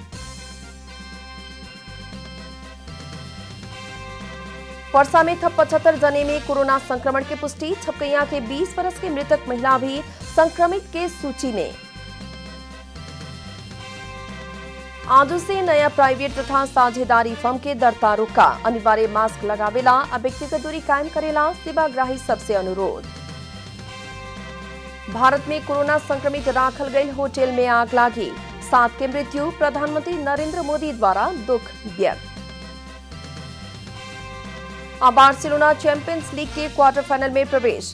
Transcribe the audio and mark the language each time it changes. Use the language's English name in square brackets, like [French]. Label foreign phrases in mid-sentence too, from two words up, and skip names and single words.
[Bhojpuri] वर्षा में थप 75 जने में कोरोना संक्रमण की पुष्टि। छपकैया के 20 वर्ष की मृतक महिला भी संक्रमित के सूची में। आज से नया प्राइवेट तथा साझेदारी फर्म के दरता रुका। अनिवार्य मास्क लगावेला आ व्यक्तिगत दूरी कायम करेला सेवाग्राही सबसे अनुरोध। भारत में कोरोना संक्रमित राखल गई होटल में आग लागी, 7 के मृत्यु। प्रधानमंत्री नरेंद्र मोदी द्वारा दुख व्यक्त। बार्सिलोना चैंपियंस लीग के क्वार्टर फाइनल में प्रवेश।